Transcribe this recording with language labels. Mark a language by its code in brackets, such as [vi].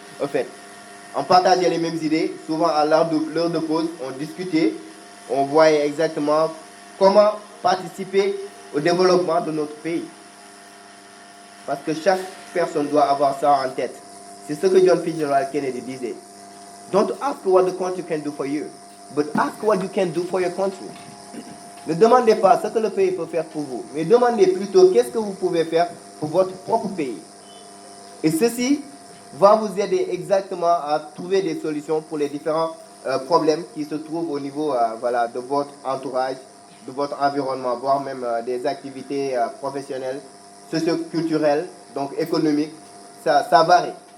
[fr] En fait, on partageait les mêmes idées. Souvent, à l'heure de pause, on discutait. On voyait exactement comment participer au développement de notre pays. Parce que chaque personne doit avoir ça en tête. C'est ce que John Fitzgerald Kennedy disait. [en] Don't ask what the country can do for you, but ask what you can do for your country. [fr] Ne demandez pas ce que le pays peut faire pour vous, mais demandez plutôt qu'est-ce que vous pouvez faire pour votre propre pays. Et ceci va vous aider exactement à trouver des solutions pour les différents problèmes qui se trouvent au niveau de votre entourage, de votre environnement, voire même des activités professionnelles, socioculturelles, donc économiques. Ça varie.